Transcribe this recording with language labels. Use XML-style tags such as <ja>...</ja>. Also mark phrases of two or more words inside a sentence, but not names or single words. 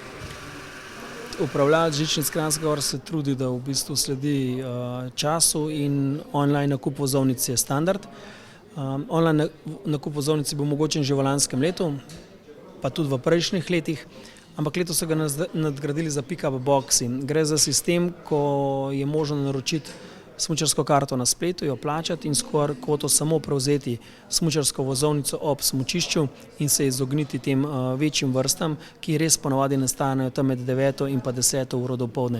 <sl>Upravljalec žičnic Kranjske Gore se trudi, da v bistvu sledi času in online nakup vozovnic je standard. Online nakup vozovnic bo omogočen že v lanskem letu, pa tudi v prejšnjih letih, ampak letos so ga nadgradili za pick-up boxi. Gre za sistem, ko je možno naročiti smučarsko karto na spletu, jo plačati in skoraj kvoto samo prevzeti smučarsko vozovnico ob smučišču in se izogniti tem večjim vrstam, ki res ponavadi nastanejo tam med 9. in pa 10. uro dopoldne.</sl>